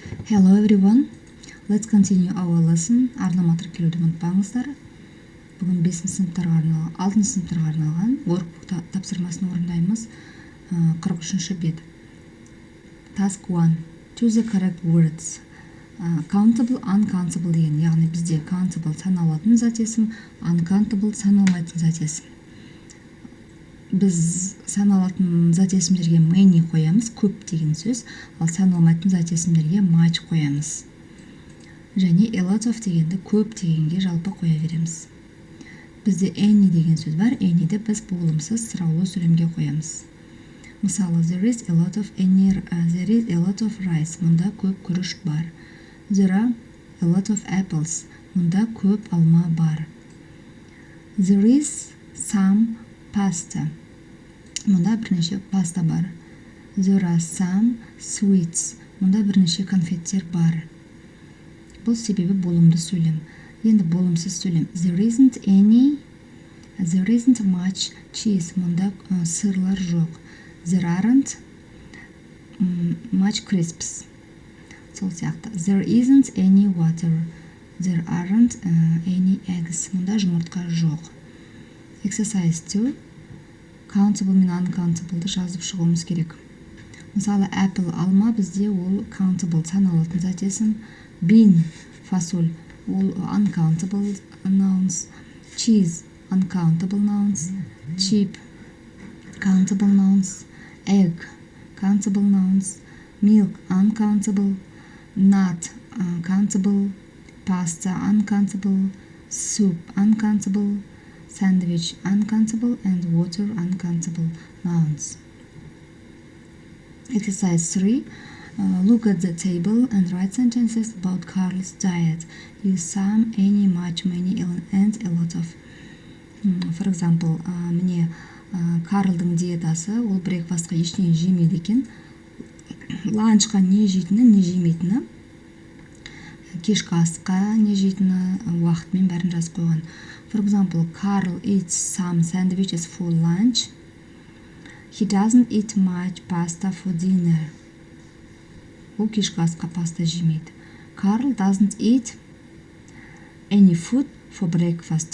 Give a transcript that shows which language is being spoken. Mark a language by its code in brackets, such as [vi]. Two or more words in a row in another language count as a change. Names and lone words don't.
[en] Hello everyone, let's continue our lesson. [kk] Арнаматыр келуді ұмытпаңыздар. Бүгін 5 сыныптарға арналған, 6 сыныптарға арналған Workbook тапсырмасын орындаймыз. 43-ші бет. [en] Task 1. Choose the correct words. Countable, uncountable [kk] деген, яғни бізде countable саналатын зат есім, uncountable саналмайтын зат есім. Біз саналатын зат есімдерге many қоямыз, көп деген сөз, ал саналмайтын зат есімдерге much қоямыз. Және [en] a lot of [kk] дегенді көп дегенге жалпы қоя береміз. Бізде any деген сөз бар, anyді біз болымсыз сұраулы сөйлемге қоямыз. Мысалы, [en] there is a lot of rice, [kk] мұнда көп күріш бар. [en] There are a lot of apples, [kk] мұнда көп алма бар. [en] There is some pasta, [kk] мұнда бірнеше паста бар. [en] There are some sweets, [kk] мұнда бірнеше конфеттер бар. Бұл себебі болымды сөйлем. Енді болымсыз сөйлем. [en] There isn't much cheese, [kk] мұнда сырлар жоқ. [en] There aren't much crisps. [kk] Сол сияқты. [en] There isn't any water. There aren't any eggs. [kk] Мұнда жұмыртқа жоқ. Exercise 2. Countable мен uncountable жазып шығуымыз керек. Мысалы, apple алма бізде ол countable саналатын зат есім. [en] Bean [kk] фасоль ол [en] uncountable nouns. Cheese uncountable nouns. Sheep countable nouns. Egg countable nouns. Milk uncountable. Nut countable. Pasta uncountable. Soup uncountable. Sandwich uncountable, and water uncountable nouns. Exercise 3. Look at the table and write sentences about Carl's diet. Use some, any, much, many, and a lot of. For example, [kk] міне Карлдың диетасы, ол брекфастқа ештеңе жемейді екен. Ланчқа не жейтіні, не жемейтіні, кешкі асқа не жейтіні уақытымен бәрін жазып қойған. [en] For example, Carl eats some sandwiches for lunch. He doesn't eat much pasta for dinner. [kk] Ол кешкі асқа паста жемейді. [en] Carl doesn't eat any food for breakfast.